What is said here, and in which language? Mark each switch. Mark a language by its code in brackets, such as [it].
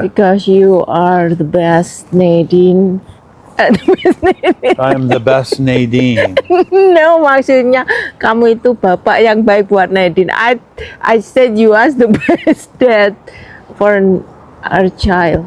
[en] Because you are the best, Nadine. I'm the best Nadine. [id] No, maksudnya kamu itu bapak yang baik buat Nadine. [en] I said you as the best dad for our child.